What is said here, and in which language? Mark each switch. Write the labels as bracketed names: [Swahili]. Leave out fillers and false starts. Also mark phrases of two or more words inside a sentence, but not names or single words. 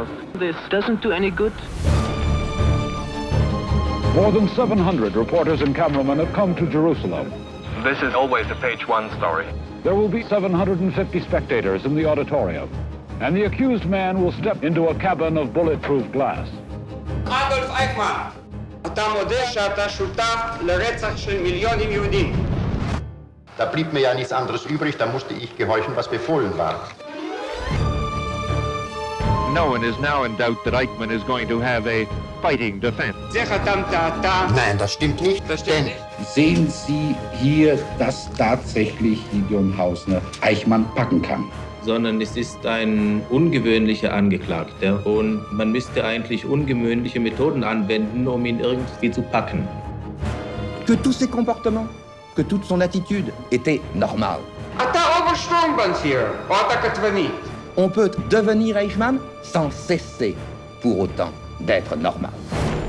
[English] This doesn't do any good. More than 700 reporters and cameramen have come to Jerusalem. This is always a page-one story. There will be 750 spectators in the auditorium, and the accused man will step into a cabin of bulletproof glass. [Hebrew] אדולף אייכמן, אתה מודה שאתה שותף לרצח של מיליונים יהודים. [German] Da blieb mir ja nichts anderes übrig, da musste ich gehorchen, was befohlen war. [English] No one is now in doubt that Eichmann is going to have a fighting defense. [Hebrew] זה חתמת אתה. [German] Nein, das stimmt nicht. Das stimmt nicht. Sehen Sie hier, dass tatsächlich Gideon Hausner Eichmann packen kann? sondern es ist ein ungewöhnlicher Angeklagter und man müsste eigentlich ungewöhnliche Methoden anwenden, um ihn irgendwie zu packen. [French] Que tous ses comportements, que toute son attitude était normale. On peut devenir Eichmann sans cesser pour autant d'être normal.